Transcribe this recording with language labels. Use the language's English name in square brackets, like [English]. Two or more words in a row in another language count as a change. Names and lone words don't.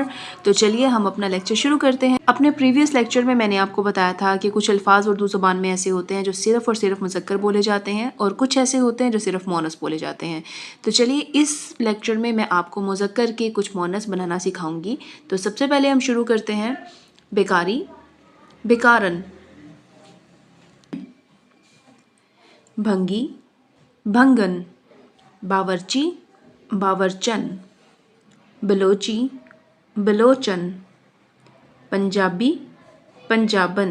[Urdu] تو چلیے ہم اپنا لیکچر شروع کرتے ہیں۔ اپنے [English] previous lecture [Urdu] میں نے آپ کو بتایا تھا کہ کچھ الفاظ اردو زبان میں ایسے ہوتے ہیں جو صرف اور صرف مذکر بولے جاتے ہیں، اور کچھ ایسے ہوتے ہیں جو صرف مؤنث بولے جاتے ہیں۔ تو چلیے اس لیکچر میں آپ کو مذکر کے کچھ مؤنث بنانا سکھاؤں گی۔ تو سب سے پہلے ہم شروع کرتے ہیں۔ بیکاری، بیکارن۔ بھنگی، بھنگن۔ باورچی، باورچن۔ بلوچی، بلوچن۔ پنجابی، پنجابن۔